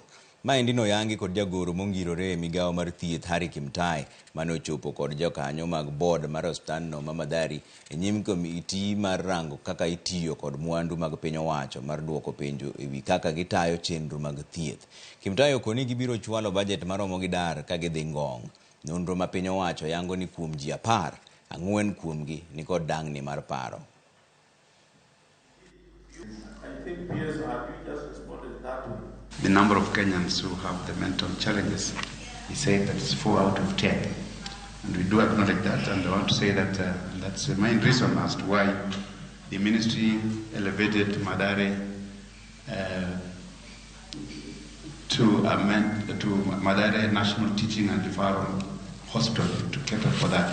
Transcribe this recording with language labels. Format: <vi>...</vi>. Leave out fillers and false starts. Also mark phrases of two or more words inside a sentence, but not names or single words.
<luo>Maendi noyangi kod jagoro mongirore e migawo mar thieth Harry Kimtai mane ochopo kod jokanyo mag board mar osiptandno ma Mathare e nyim komiti mar rango kaka itiyo kod mwandu mag piny owacho mar duoko penjo ewi kaka gitayo chenro mag thieth. Kimtai okoni gibiro chwalo bajet maromo gi dar ka gidhi Ngong. Nonro ma piny owacho yango ni kuom ji 10, 4 kuomgi ni kod dang'ni mar paro.</luo> <en>The number of Kenyans who have the mental challenges, he said that it's 4 out of 10. And we do acknowledge that, and I want to say that that's the main reason as to why the ministry elevated Mathare to Mathare National Teaching and Referral Hospital to cater for that.</en>